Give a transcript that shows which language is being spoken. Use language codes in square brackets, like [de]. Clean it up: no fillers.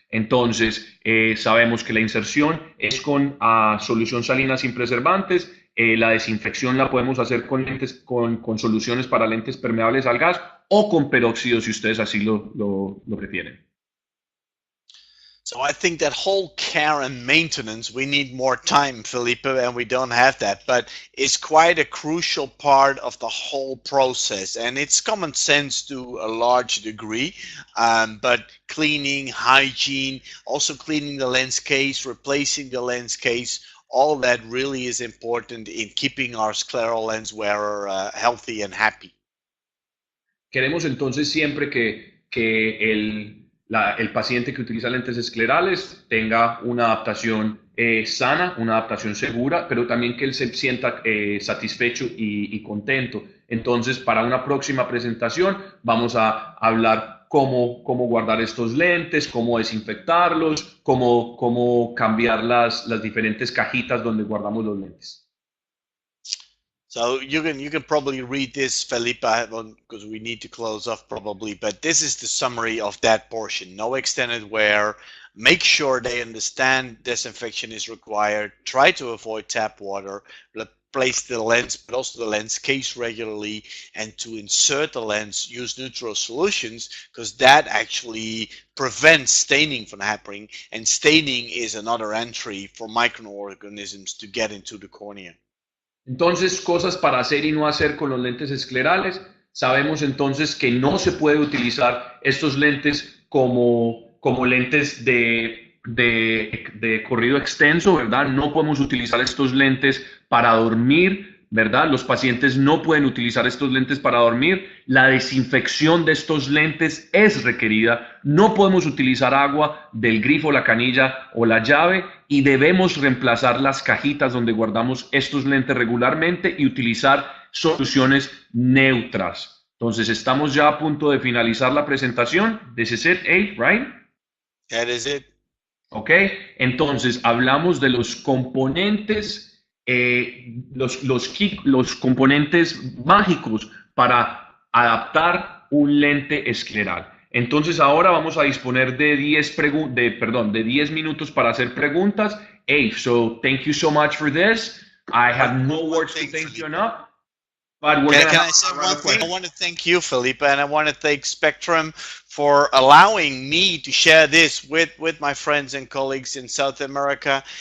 [es] Entonces, sabemos que la inserción es con solución salina sin preservantes. La desinfección la podemos hacer con soluciones para lentes permeables al gas o con peróxido si ustedes así lo prefieren. [en] So I think that whole care and maintenance, we need more time, Felipe, and we don't have that, but it's quite a crucial part of the whole process. And it's common sense to a large degree, but cleaning, hygiene, also cleaning the lens case, replacing the lens case, all that really is important in keeping our scleral lens wearer healthy and happy. [es] Queremos entonces siempre que el paciente que utiliza lentes esclerales tenga una adaptación sana, una adaptación segura, pero también que él se sienta satisfecho y contento. Entonces, para una próxima presentación vamos a hablar cómo guardar estos lentes, cómo desinfectarlos, cómo cambiar las diferentes cajitas donde guardamos los lentes. [en] So you can probably read this, Felipe, because we need to close off probably, but this is the summary of that portion. No extended wear, make sure they understand disinfection is required, try to avoid tap water, replace the lens, but also the lens case regularly, and to insert the lens, use neutral solutions, because that actually prevents staining from happening, and staining is another entry for microorganisms to get into the cornea. [es] Entonces, cosas para hacer y no hacer con los lentes esclerales. Sabemos entonces que no se puede utilizar estos lentes como lentes de corrido extenso, ¿verdad? No podemos utilizar estos lentes para dormir, ¿verdad? Los pacientes no pueden utilizar estos lentes para dormir. La desinfección de estos lentes es requerida. No podemos utilizar agua del grifo, la canilla o la llave, y debemos reemplazar las cajitas donde guardamos estos lentes regularmente y utilizar soluciones neutras. Entonces, estamos ya a punto de finalizar la presentación. [en] This is it, Abe, right? That is it. [es] Ok, entonces hablamos de los componentes, los componentes mágicos para adaptar un lente escleral. Entonces ahora vamos a disponer de 10 minutos para hacer preguntas. [en] Abe, so thank you so much for this. I have no words to thank you enough. But we're Can I say one thing? I want to thank you, Felipe, and I want to thank Spectrum for allowing me to share this with my friends and colleagues in South America.